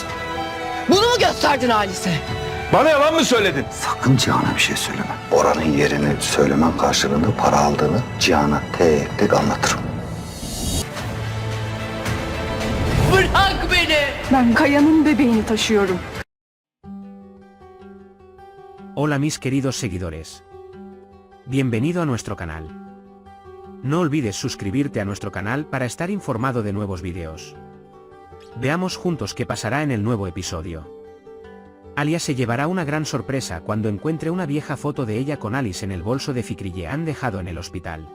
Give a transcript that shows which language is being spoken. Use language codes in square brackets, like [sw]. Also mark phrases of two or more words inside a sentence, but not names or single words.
[tr] Bunu mu gösterdin Halis'e? Bana yalan mı söyledin? Sakın Cihan'a bir şey söyleme. Bora'nın yerini söylemen karşılığında para aldığını Cihan'a tek tek anlatırım. Bırak beni. Ben Kaya'nın bebeğini taşıyorum. [es] Hola mis queridos seguidores. Bienvenido a nuestro canal. No olvides suscribirte a nuestro canal para estar informado de nuevos vídeos. Veamos juntos qué pasará en el nuevo episodio. Alia se llevará una gran sorpresa cuando encuentre una vieja foto de ella con Alice en el bolso de Fikriyean dejado en el hospital.